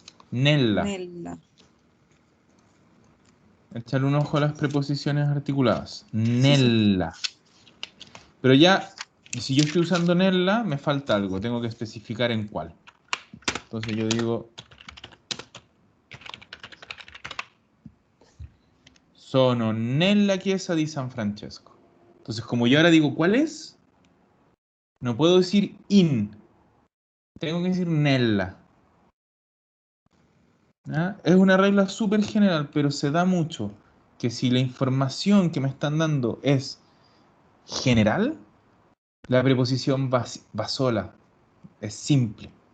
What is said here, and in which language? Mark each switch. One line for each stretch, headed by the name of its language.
Italian: Nella. Nella.
Spanish: Echarle un ojo a las preposiciones articuladas. Sí. Nella. Pero ya, si yo estoy usando nella, me falta algo. Tengo que especificar en cuál. Entonces yo digo,
Italian: sono nella chiesa di San Francesco.
Spanish: Entonces, como yo ahora digo ¿cuál es? No puedo decir in. Tengo que decir nella. ¿Ya? Es una regla súper general, pero se da mucho que si la información que me están dando es general, la preposición va sola. Es simple.